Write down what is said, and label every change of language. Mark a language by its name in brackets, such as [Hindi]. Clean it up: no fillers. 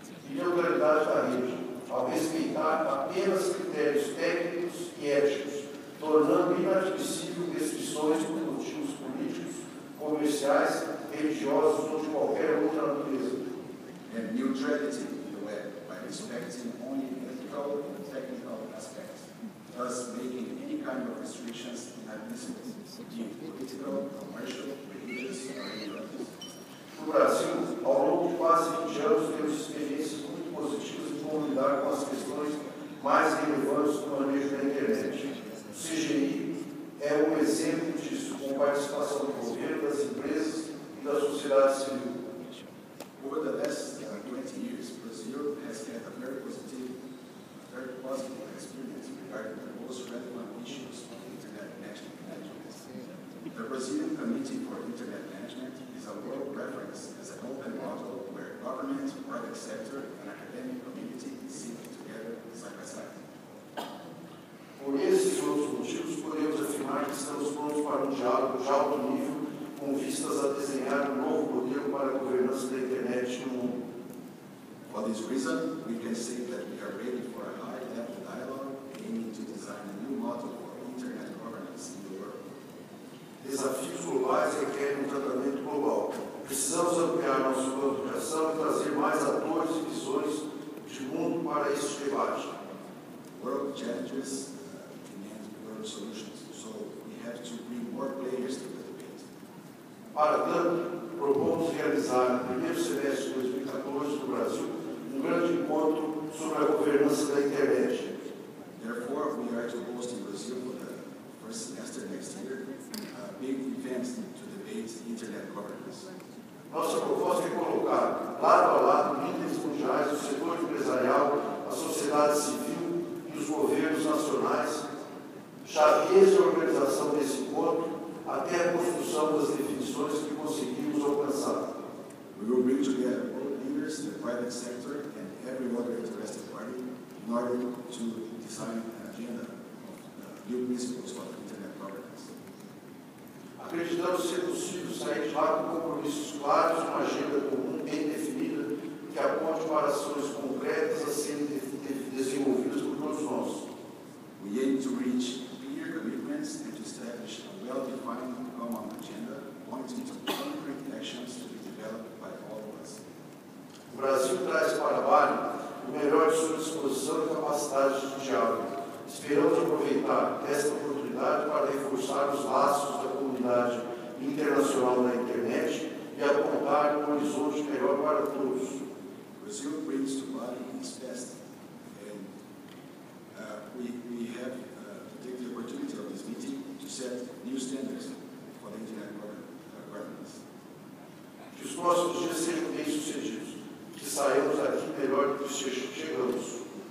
[Portuguese] neutralidade da rede, ao respeitar apenas critérios técnicos e éticos, tornando inadmissível restrições por motivos políticos, comerciais, religiosos ou de qualquer outra natureza. [English] And neutrality in the web by respecting only ethical and technical aspects, thus making any kind of restrictions inadmissible, be it political, commercial, religious, or any others. [Portuguese] No Brasil, ao longo de quase 20 anos, temos experiências muito positivas em como lidar com as questões mais relevantes do manejo da internet. O CGI é um exemplo disso, com participação do governo, das empresas e da sociedade civil. [English] Over the last 20 years, Brazil has had a very positive experience regarding the most relevant issues of Internet management. The Brazilian Committee for Internet Management is a world reference as an open model where government, private sector, and academic community sit together side by side. [Portuguese] Por esses e outros motivos, podemos afirmar que estamos prontos para um diálogo de alto nível, com vistas a desenhar um novo modelo para a governança da internet no mundo. [English] For this reason, we can say that we are ready for a high-level dialogue aiming to design a new model for Internet governance in the world. [Portuguese] Desafios globais requerem um tratamento global. Precisamos ampliar nossa comunicação e trazer mais atores e visões de mundo para este debate. [English] World challenges demand world solutions, so we have to bring more players to the debate. [Portuguese] Para tanto, propomos realizar no primeiro semestre de 2014 no Brasil um grande encontro sobre a governança da internet. [English] Therefore, we are to host in Brazil for the first semester next year a big event to debate Internet governance. [Portuguese] Nossa proposta é colocar lado a lado líderes mundiais do setor empresarial, a sociedade civil e os governos nacionais, chaves de organização desse encontro até a construção das definições que conseguimos alcançar. [English] We will bring together both leaders, the private sector, and every other interested party in order to design an agenda of new principles for Internet governance. [Portuguese] Acreditamos ser possível sair de lá com compromissos claros, uma agenda comum bem definida, que aponte para ações concretas a serem desenvolvidas por todos nós. [English] We aim to reach clear commitments and to establish a well-defined common agenda pointing to concrete actions to be developed by all of us. [Portuguese] O Brasil traz para Bali o melhor de sua disposição e capacidade de diálogo. Esperamos aproveitar esta oportunidade para reforçar os laços da comunidade internacional da internet e apontar um horizonte melhor para todos. [English] Brazil brings to Bali its best, and we have to take the opportunity of this meeting to set new standards for the Internet governance. [Portuguese] Que os próximos dias sejam bem-sucedidos, que saiamos daqui melhor do que chegamos.